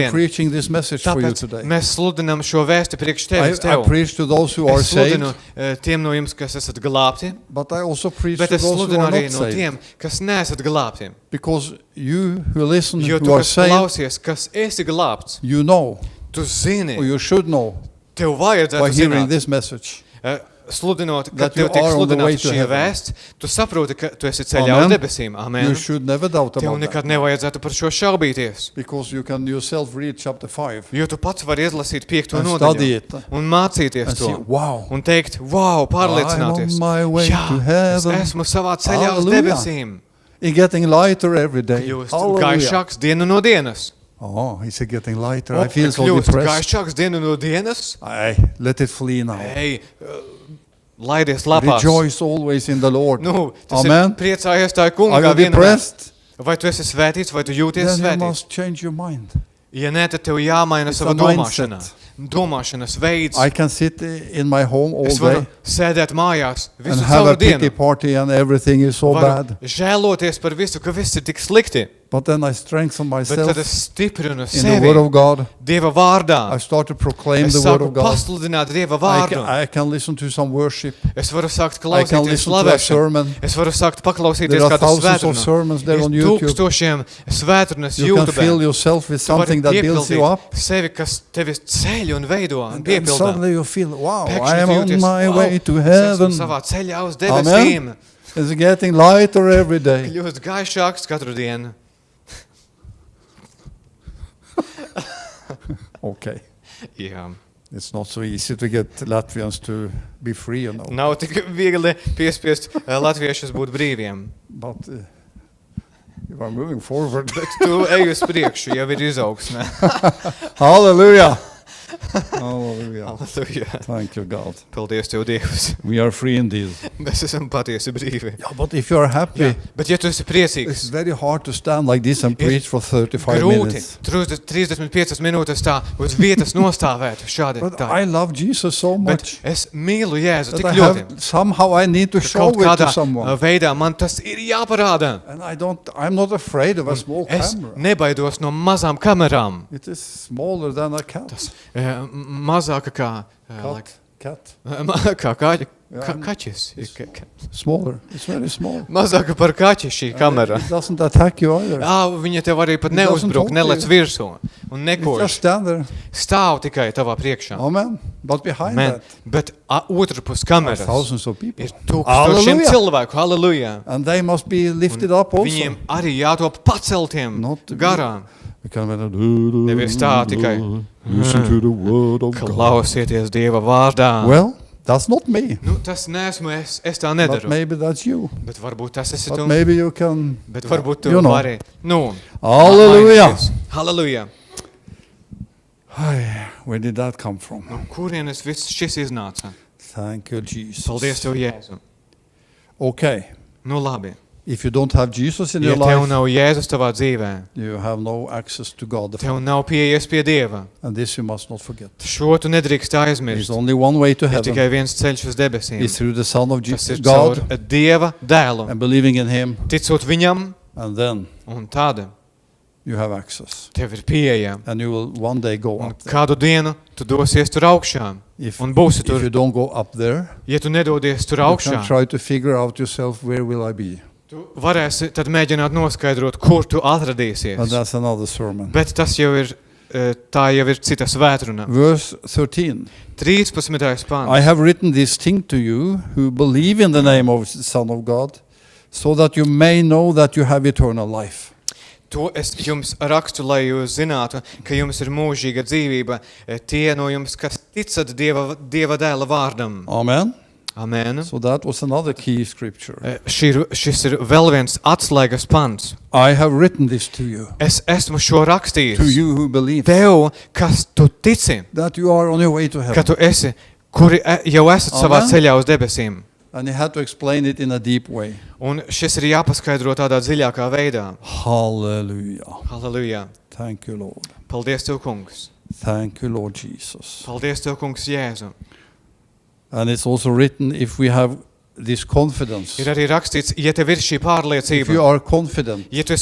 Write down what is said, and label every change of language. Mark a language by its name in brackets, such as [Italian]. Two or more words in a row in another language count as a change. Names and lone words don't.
[Latvian] šodien. [English] preaching this message for you [Latvian] Tāpēc [English] today. [Latvian] mēs sludinām šo vēsti priekš tevis [English] I [Latvian] tev. [English] preach to those who are [Latvian] Es [English] saved, [Latvian] sludinu tiem no jums, kas esat glābti, [English] but I also preach [Latvian] bet [English] to [Latvian] es [English] those who [Latvian] sludinu [English] are [Latvian] arī [English] not [Latvian] no [English] saved. [Latvian] tiem, kas neesat glābti. [English] Because you who listen, [Latvian] Jo [English] who [Latvian] tu, [English] are [Latvian] kas [English] saved, [Latvian] klausies, kas esi glābts, [English] you know, [Latvian] tu zini, [English] or you should know, [Latvian] tev [English] by [Latvian] vajadzētu [English] hearing [Latvian] zināt, [English] this message, [Latvian] sludinot, ka [English] that you [Latvian] tev tiek [English] are on the way [Latvian] sludināta [English] to [Latvian] šī [English] heaven. [Latvian] vēsts, tu saproti, ka tu esi ceļā [English] Amen. [Latvian] uz debesīm. Amen. [English] you should never doubt [Latvian] Tev [English] about [Latvian] nekad [English] that. [Latvian] nevajadzētu par šo šaubīties, [English] Because you can yourself read chapter 5 [Latvian] jo tu pats vari izlasīt 5. [English] and study [Latvian] nodaļu [English] it [Latvian] un mācīties [English] and [Latvian] to. [English] see, wow, [Latvian] Un teikt, wow, pārliecināties. [English] I'm on my way [Latvian] Jā, [English] to [Latvian] es [English] heaven. [Latvian] esmu savā ceļā uz [English] Hallelujah. [Latvian] debesīm. [English] it's getting lighter every day. [Latvian] Kļūst [English] Hallelujah. [Latvian] gaišāks dienu no dienas. [English] Oh, it's getting lighter. [Latvian] O, [English] I feel so [Latvian] kļūst [English] depressed. [Latvian] gaišāks dienu no dienas. [English] Let it flee now. [Latvian] Ej, laidies lapās. [English] Rejoice always in the Lord. [Latvian] Nu, tas [English] Amen. [Latvian] ir priecājies tā [English] Are [Latvian] kungā [English] you [Latvian] vienmēr. [English] depressed? [Latvian] Vai tu esi svētīts, vai tu jūties [English] Then you [Latvian] svētīts? [English] must change your mind. [Latvian] Ja nē, tad tev jāmaina [English] It's [Latvian] sava [English] a [Latvian] domāšana. [English] mindset. [Latvian] domāšanas veids. [English] I can sit in my home all [Latvian] Es varu [English] day [Latvian] sēdēt mājās [English] and [Latvian] visu [English] have a [Latvian] cauru [English] pity [Latvian] dienu. [English] party and everything is so [Latvian] Varu [English] bad. [Latvian] žēloties par visu, ka viss ir tik slikti. [English] But then I strengthen [Latvian] Bet tad [English] myself [Latvian] es stiprinu [English] in the [Latvian] sevi [English] Word of God. [Latvian] Dieva vārdā. [English] I start to proclaim [Latvian] Es [English] the Word [Latvian] sāku [English] of God. [Latvian] pasludināt Dieva [English] I [Latvian] vārdu. [English] can listen to some worship. [Latvian] Es varu sākt [English] I can [Latvian] klausīties [English] listen to a [Latvian] slavēšanu. [English] sermon. [Latvian] Es varu sākt paklausīties [English] There are [Latvian] kādu [English] thousands of [Latvian] svētru. [English] sermons there on [Latvian] Ir [English] YouTube. [Latvian] tūkstošiem svētrunas [English] You can fill [Latvian] YouTube. [English] yourself with [Latvian] Tu vari [English] something that builds you up. [Latvian] sevi, kas tevi ceļ un veido un [English] And then [Latvian] piepildā. [English] suddenly you feel, wow, I [Latvian] Pēkšņi [English] am [Latvian] tu [English] on [Latvian] jūties, [English] my [Latvian] wow, [English] way to [Latvian] es esmu [English] heaven. [Latvian] savā ceļā uz [English] Amen. [Latvian] debesīm. [English] It's getting lighter every day. [Latvian] Kļūst gaišāks katru dienu. [English] Okay. [Latvian] Jā. [English] It's not so easy to get Latvians to be free, you know. [Latvian] Nav tik viegli piespiest latviešus būt brīviem. [English] But you are moving forward. [Latvian] Bet tu ej uz priekšu, jau ir izaugsme. [English] Hallelujah. Hallelujah. [Latvian] Halleluja. [English] Thank you, God. [Latvian] Paldies Tev, Dievs. [English] We are free indeed. [Latvian] Mēs esam patiesi brīvi. [English] Yeah, but if you are happy, [Latvian] Jā. Bet ja tu esi [English] it's [Latvian] priecīgs, [English] very hard to stand like this and preach for 35 [Latvian] grūti [English] minutes. [Latvian] 35 minūtes tā uz vietas nostāvēt šādi [English] But [Latvian] tā. [English] I love Jesus so [Latvian] Bet [English] much [Latvian] es mīlu Jēzu [English] that [Latvian] tik [English] I [Latvian] ļoti. [English] somehow I need to [Latvian] ka [English] show [Latvian] Kaut [English] it [Latvian] kādā [English] to someone. [Latvian] veidā man tas ir jāparāda. [English] And I'm not afraid of a small [Latvian] Es [English] camera. [Latvian] nebaidos no mazām kamerām. [English] It is smaller than a cat. [Latvian] Mazāka kā, [English] Cat. [Latvian] kā kaķis. Jā. Kaķis. [English] Smaller. It's very small. [Latvian] Mazāka par kaķi šī kamera. [English] It doesn't attack you either. [Latvian] Viņa tev arī pat [English] It doesn't [Latvian] neuzbruk, [English] talk to [Latvian] nelec [English] you. [Latvian] virsū un [English] You just [Latvian] nekož. [English] stand there. [Latvian] Stāv tikai tavā priekšā. [English] Amen. But behind [Latvian] Man, [English] that [Latvian] bet otrpus [English] are [Latvian] kameras [English] thousands of people. [Latvian] ir tūkstošiem [English] Halleluja! [Latvian] cilvēku. Halleluja! [English] And they must be lifted up also. [Latvian] Viņiem arī jātop paceltiem [English] Not to be- [Latvian] garām. [English] We can [Latvian] Nevis tā tikai. [English] listen to the word of God. [Latvian] Klausieties Dieva vārdā. [English] Well, that's not me. [Latvian] Nu, tas neesmu es tā [English] But [Latvian] nedaru. [English] maybe that's you. [Latvian] Bet varbūt tas esi [English] But [Latvian] tu. [English] maybe you can. [Latvian] Bet varbūt tu [English] You know. [Latvian] vari. Nu, [English] Hallelujah. [Latvian] mainīties. Halleluja. [English] Ai, where did that come from? [Latvian] Nu, kurienes viss šis iznāca? [English] Thank you, Jesus. [Latvian] Paldies Tev, Jēzu. [English] Okay. [Latvian] Nu labi. [English] If you don't have Jesus in [Latvian] Ja [English] your [Latvian] tev [English] life, [Latvian] nav Jēzus tavā dzīvē, [English] you have no access to God the Father. [Latvian] tev nav pieejas pie Dieva. [English] And this you must not forget. [Latvian] Šo tu nedrīkst [English] There's [Latvian] aizmirst. [English] only one way to [Latvian] Ir [English] heaven. [Latvian] tikai viens ceļš uz debesīm. [English] It's through the Son of [Latvian] Tas ir [English] Jesus, [Latvian] caur [English] God, [Latvian] Dieva dēlu. [English] and believing in Him, [Latvian] Ticot viņam, [English] and then [Latvian] un tāda [English] you have access. [Latvian] tev ir pieeja. [English] And you will one day go [Latvian] Un [English] up there. [Latvian] kādu dienu tu dosies tur augšā. [English] If, [Latvian] Un būsi [English] if [Latvian] tur. [English] you don't go up there, [Latvian] Ja tu nedodies tur [English] you [Latvian] augšā, [English] can try to figure out yourself, where will I be? [Latvian] tu varēsi tad mēģināt noskaidrot, kur tu [English] And [Latvian] atradīsies. [English] that's another sermon. [Latvian] Bet tas jau ir, tā jau ir cita svētruna. [English] Verse 13. [Latvian] 13. [English] I [Latvian] pāns. [English] have written this thing to you who believe in the name of the Son of God, so that you may know that you have eternal life. [Latvian] To es jums rakstu, lai jūs zinātu, ka jums ir mūžīga dzīvība. Tie no jums, kas ticat Dieva dēla vārdam. [English] Amen. [Latvian] Amen. [English] So that was another key scripture. [Latvian] Šis ir vēl viens atslēgas pants. [English] I have written this to you, [Latvian] Es esmu šo [English] to [Latvian] rakstījis. [English] you who believe, [Latvian] Tev, kas tu tici, [English] that you are on your way to [Latvian] ka [English] heaven. [Latvian] tu esi, kuri jau esat savā [English] Amen. [Latvian] ceļā uz debesīm. [English] And he had to explain it in a deep way. [Latvian] Un šis ir jāpaskaidro tādā dziļākā veidā. [English] Hallelujah. [Latvian] Halleluja. [English] Thank you, Lord. [Latvian] Paldies Tev, kungs. [English] Thank you, Lord Jesus. [Latvian] Paldies Tev, kungs, Jēzu. [English] And it's also written, if we have this confidence, [Latvian] Ir arī rakstīts, ja tev ir šī [English] if you [Latvian] pārliecība, [English] are confident, [Latvian] ja tu esi